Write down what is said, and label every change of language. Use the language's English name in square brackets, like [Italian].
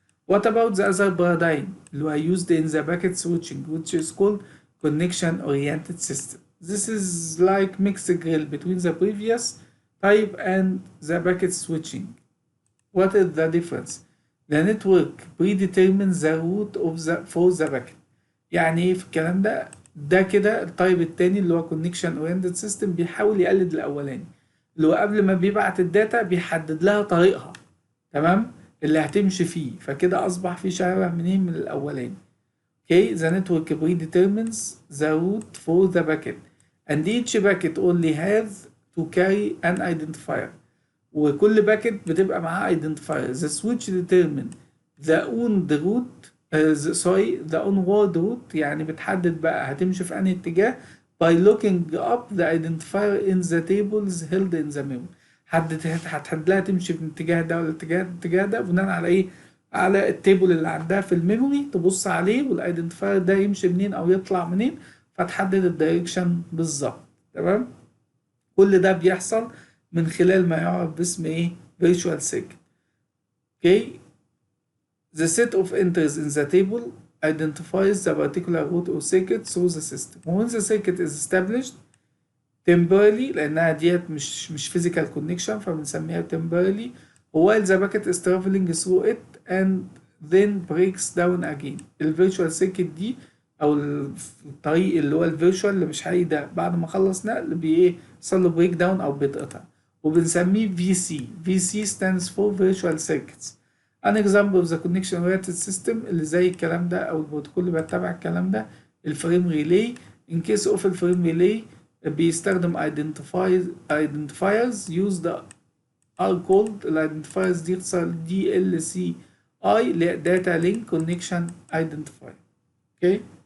[English] What about the other paradigm [Arabic] اللي هو [English] used in the packet switching, which is called connection oriented system? This is like mixed grill between the previous type and the packet switching. What is the difference? The network predetermines the route of for the packet. [Arabic] يعني ايه في الكلام ده؟ ده كده التايب التاني اللي هو connection oriented system بيحاول يقلد الاولاني، اللي هو قبل ما بيبعت الداتا بيحدد لها طريقها، تمام، اللي هتمشي فيه، فكده اصبح في شبه منين من الاولاني. [English] Okay, the network predetermines the route for the packet and each packet only has to carry an identifier. [Arabic] وكل باكت بتبقى معاها identifier. [English] The switch determine the onward route the onward route، [Arabic] يعني بتحدد بقى هتمشي في أنهي اتجاه [English] by looking up the identifier in the tables held in the memory. [Arabic] هتحدد لها تمشي في الاتجاه ده ولا الاتجاه ده بناء على ايه؟ على التيبل اللي عندها في الميموري، تبص عليه والايدنتيفاير ده يمشي منين او يطلع منين، فتحدد الدايركشن بالظبط. تمام. كل ده بيحصل من خلال ما يعرف باسم ايه؟ virtual circuit. [English] Okay. The set of entries in the table identifies the particular route or circuit through the system. When the circuit is established temporarily، [Arabic] لأنها ديت مش [English] physical connection [Arabic] فبنسميها [English] temporarily، while the packet is traveling through it and then breaks down again. [Arabic] الفيرتشوال سيركت دي او الطريق اللي هو الفيرتشوال اللي مش حقيقي ده بعد ما خلص نقل بيحصل له بريك داون او بيتقطع، وبنسميه VC. [English] VC stands for virtual circuits. An example of the connection oriented system [Arabic] اللي زي الكلام ده او البروتوكول اللي بيتبع الكلام ده الفريم ريلي. [English] In case of [Arabic] الفريم ريلي بيستخدم [English] identifiers used are called identifiers [Arabic] دي اختصار DLC اللي [English] data link connection identifier. Okay.